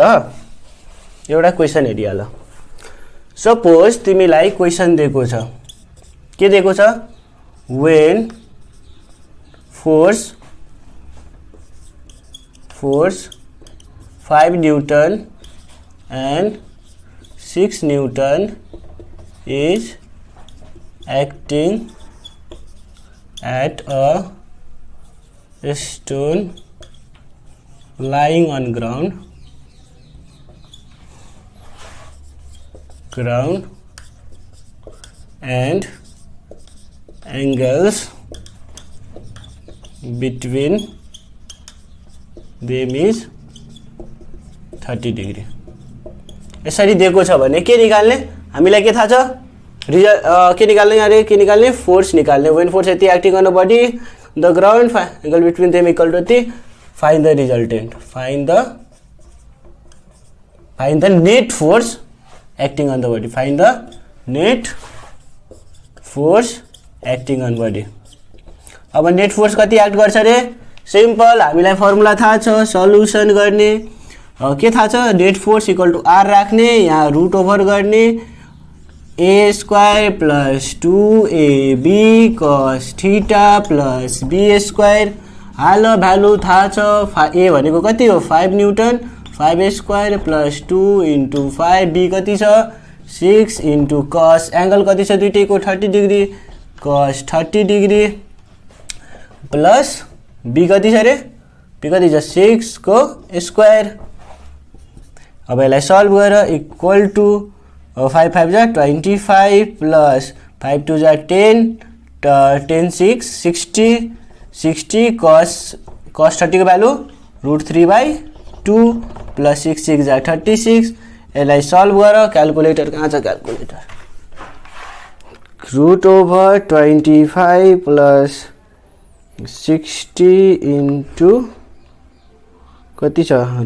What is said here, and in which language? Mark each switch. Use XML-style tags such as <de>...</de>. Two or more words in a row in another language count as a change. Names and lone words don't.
<ne>एउटा क्वेसन हेरिहाल। सपोज तिमीलाई क्वेसन दिएको छ। के दिएको छ?</ne> <en>when force 5 newton and 6 Newton is acting at a stone lying on ground and angles between them is 30 degree।</en> <ne>यसरी दिएको छ भने के निकाल्ने? हामीलाई के थाहा छ? के निकाल्ने अरे? के निकाल्ने? फोर्स निकाल्ने।</ne> <en>when force यति acting on the body the ground angle between them equal to यति, find the resultant. find the net force acting on the body. find the net force acting on body.</en> <ne>अब</ne> <en>net force</en> <ne>कति एक्ट गर्छ रे?</ne> <en>simple,</en> <ne>हामीलाई फर्मुला थाहा छ। सल्युसन गर्ने के थाहा छ?</ne> <en>net force equal to R</en> <ne>राख्ने, यहाँ</ne> <en>root over</en> <ne>गर्ने,</ne> <en>a square plus 2ab cos theta plus b square.</en> <ne>हाल भ्यालु थाहा छ। ए भनेको कति हो? 5 न्यूटन।</ne> <en>5 square plus 2 into 5, b</en> <ne>कति छ?</ne> <en>6 into cos angle</en> <ne>कति छ दुईटैको?</ne> <en>30 degree. cos 30 degree plus b</en> <ne>कति छ रे? बी कति छ? 6 को स्क्वायर। अब यसलाई सल्भ गरेर</ne> <en>equal to</en> <ne>5 5 जा 25 प्लस 5 2 जा 10 10 6 60 cos 30 को भ्यालु √3/2 प्लस 6 6 जा 36। यसलाई सल्भ गर। क्याल्कुलेटर कहाँ छ?</ne> <en>calculator √25 plus 60 into</en> <ne>कति छ?</ne>